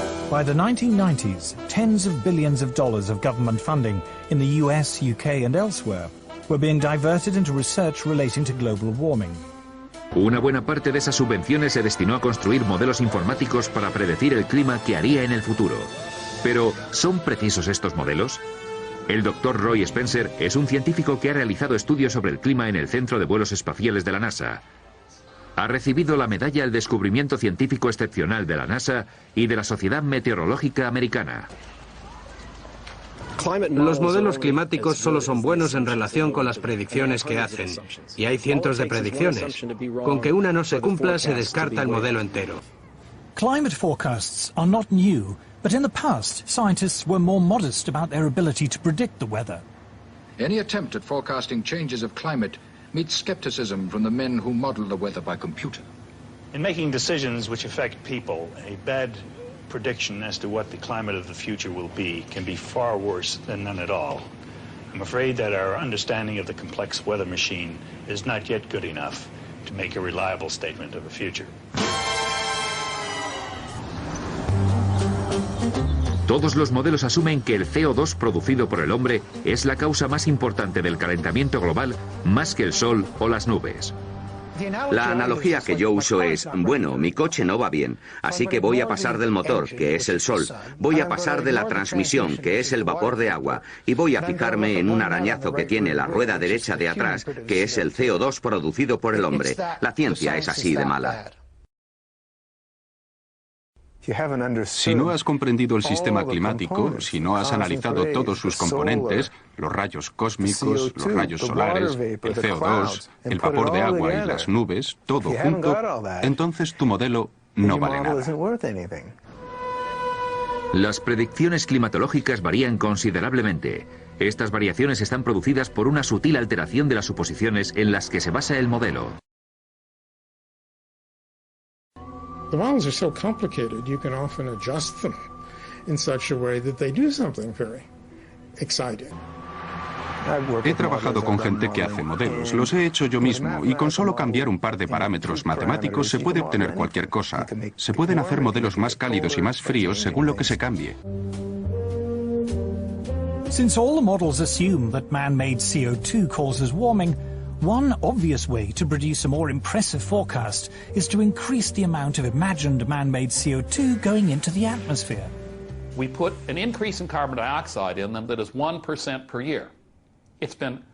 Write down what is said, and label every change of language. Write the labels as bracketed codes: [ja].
[en] By the 1990s, tens of billions of dollars of government funding in the US, UK and elsewhere were being diverted into research relating to global warming. [es] Una buena parte de esas subvenciones se destinó a construir modelos informáticos para predecir el clima que haría en el futuro. Pero, ¿son precisos estos modelos? El Dr. Roy Spencer es un científico que ha realizado estudios sobre el clima en el Centro de Vuelos Espaciales de la NASA. Ha recibido la medalla al descubrimiento científico excepcional de la NASA y de la Sociedad Meteorológica Americana. Los modelos climáticos solo son buenos en relación con las predicciones que hacen, y hay cientos de predicciones. Con que una no se cumpla, se descarta el modelo entero. [en] Climate forecasts are not new, but in the past, scientists were more modest about their ability to predict the weather. Any attempt at forecasting changes of climate meets skepticism from the men who model the weather by computer. In making decisions which affect people, a bad prediction as to what the climate of the future will be can be far worse than none at all. I'm afraid that our understanding of the complex weather machine is not yet good enough to make a reliable statement of the future. [es] Todos los modelos asumen que el CO2 producido por el hombre es la causa más importante del calentamiento global, más que el sol o las nubes. La analogía que yo uso es, bueno, mi coche no va bien, así que voy a pasar del motor, que es el sol, voy a pasar de la transmisión, que es el vapor de agua, y voy a fijarme en un arañazo que tiene la rueda derecha de atrás, que es el CO2 producido por el hombre. La ciencia es así de mala. Si no has comprendido el sistema climático, si no has analizado todos sus componentes, los rayos cósmicos, los rayos solares, el CO2, el vapor de agua y las nubes, todo junto, entonces tu modelo no vale nada. Las predicciones climatológicas varían considerablemente. Estas variaciones están producidas por una sutil alteración de las suposiciones en las que se basa el modelo. [en] The models are so complicated, you can often adjust them in such a way that they do something very exciting. [es] He trabajado con gente que hace modelos, los he hecho yo mismo, y con solo cambiar un par de parámetros matemáticos se puede obtener cualquier cosa. Se pueden hacer modelos más cálidos y más fríos según lo que se cambie. [en] Since all the models assume that man-made CO2 causes warming, one obvious way to produce a more impressive forecast is to increase the amount of imagined man-made CO2 going into the atmosphere. We put an increase in carbon dioxide in them that is 1% per year. It's been